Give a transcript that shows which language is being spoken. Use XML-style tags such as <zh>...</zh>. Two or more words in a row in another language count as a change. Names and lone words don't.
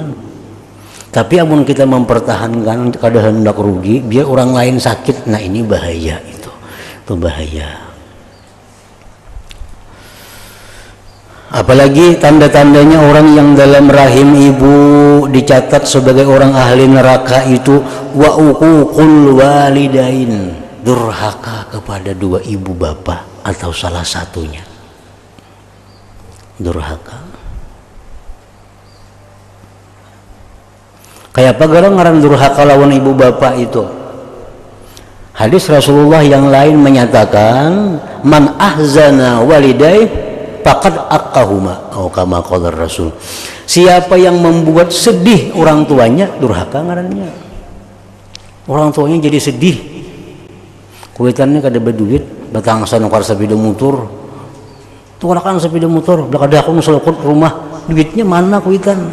<id>Tapi amun kita mempertahankan kadang hendak rugi biar orang lain sakit, nah ini bahaya, itu bahaya. Apalagi tanda-tandanya orang yang dalam rahim ibu dicatat sebagai orang ahli neraka itu</id> <ar>wa uququl walidain,</ar> <id>durhaka kepada dua ibu bapa atau salah satunya. Durhaka.</id> <bjn>Kayak apa garang ngaran durhaka lawan ibu bapak itu?</bjn> <id>Hadis Rasulullah yang lain menyatakan,</id> <ar>man ahzana walidai faqad aqahuma,</ar> <id>atau</id> <ar>kama qala Rasul.</ar> <id>Siapa yang membuat sedih orang tuanya, durhaka ngarannya. Orang tuanya jadi sedih.</id> <bjn>Kuitannya kada berduit, batang sanukar sepeda motor. Tukarakan sepeda motor, belakang aku selokot rumah, duitnya mana kuitan?</bjn>